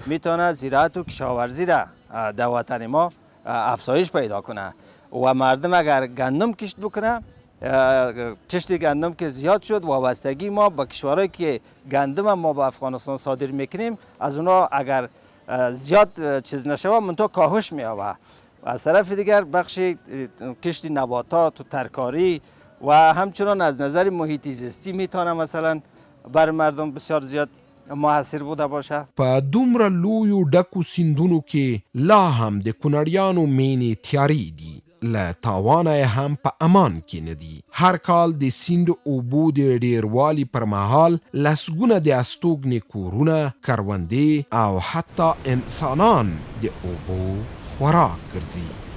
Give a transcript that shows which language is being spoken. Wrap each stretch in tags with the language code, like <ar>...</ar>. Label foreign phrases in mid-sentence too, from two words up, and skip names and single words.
<fa>میتونه زراعت و کشاورزی را در وطن ما افزایش پیدا کنه و مردم اگر گندم کشت بکنه، کشت گندم که زیاد شد، وابستگی ما به کشورهایی که گندم ما به افغانستان صادر میکنیم از اونا اگر زیاد چیز نشوه منتها کاهش می‌یابه. از طرف دیگر بخش کشت نباتات و ترکاری و همچنان از نظر محیط زیستی میتونه مثلا بر مردم بسیار زیاد موثر بوده باشه.</fa> <ps>په دومره لویو ډکو سیندونو کې لا هم د کونړیانو مینې تیارې دي، له تاوانه یې هم په امان کې نه دي. هر کال د سیند اوبو د ډیروالي پر مهال لسګونه د استوګنې کورونه، کروندې او حتی انسانان د اوبو خوراک ګرځي.</ps>